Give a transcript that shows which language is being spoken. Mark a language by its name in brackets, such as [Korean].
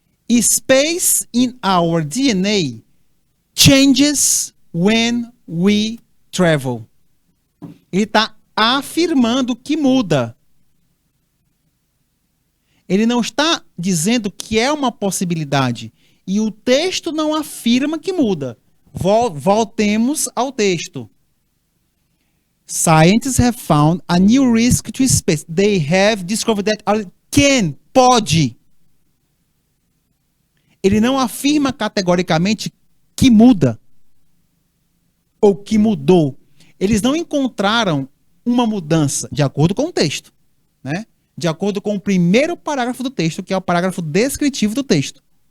[English] Space in our DNA changes when we travel. [Portuguese] Ele está afirmando que muda. Ele não está dizendo que é uma possibilidade. E o texto não afirma que muda. Voltemos ao texto. [English] Scientists have found a new risk to space. They have discovered that [Portuguese] pode. Ele não afirma categoricamente que muda ou que mudou. Eles não encontraram uma mudança de acordo com o texto, né? De acordo com o primeiro parágrafo do texto, que é o parágrafo descritivo do texto.